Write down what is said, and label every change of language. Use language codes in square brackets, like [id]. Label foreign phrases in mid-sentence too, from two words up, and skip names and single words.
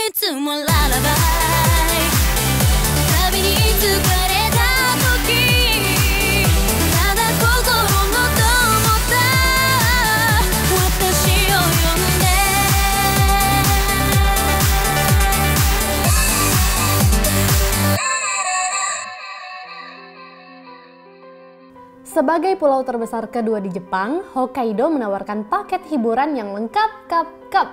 [ja] もララバイ旅に疲れた時ただ心の友だ私を呼んで [id] Sebagai pulau terbesar kedua di Jepang, Hokkaido menawarkan paket hiburan yang lengkap kap.